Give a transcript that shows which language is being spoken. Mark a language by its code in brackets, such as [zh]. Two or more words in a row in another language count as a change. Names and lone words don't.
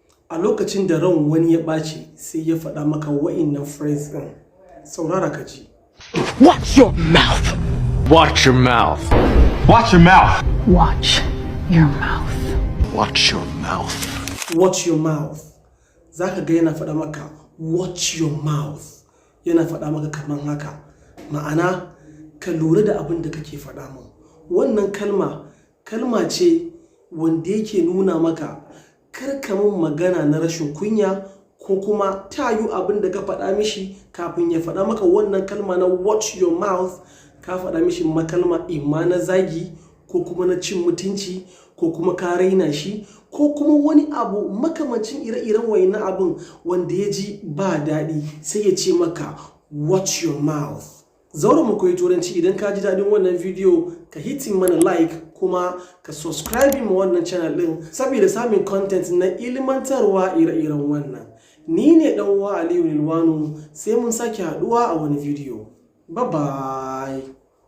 [ha] a lokacin da ran wani ya ɓaci sai ya faɗa maka wa'innan phrase ɗin. Saurara ka ji. [en] Watch your mouth. Watch your mouth. Watch your mouth. Watch your mouth. Watch your mouth. Watch your mouth. [ha] Za ka ga yana faɗa maka [en] watch your mouth. [ha] Yana faɗa maka kaman haka. Ma'ana ka lura da abin da kake faɗa min. Wannan kalma ce wanda yake nuna maka kar ka min magana na rashin kunya ko kuma tayu abin da ka faɗa mishi kafin ya faɗa maka wannan kalma na [en] watch your mouth [ha] ka faɗa mishi makalma imma na zagi ko kuma na cin mutunci ko kuma ka raina shi ko kuma wani abu makamancin ire-iren wayannan abin wanda ya ji ba daɗi sai ya ce maka [en] watch your mouth. [ha] Zaura mu koyi turanci. Idan ka ji daɗin wannan video ka hitin mana like kuma ka subscribe ma wannan channel ɗin saboda samun content na ilmantarwa ire-iren wannan. Ni ne ɗan uwa Aliyu Rilwanu, sai mun sake haɗuwa a wani video. [en] Bye bye.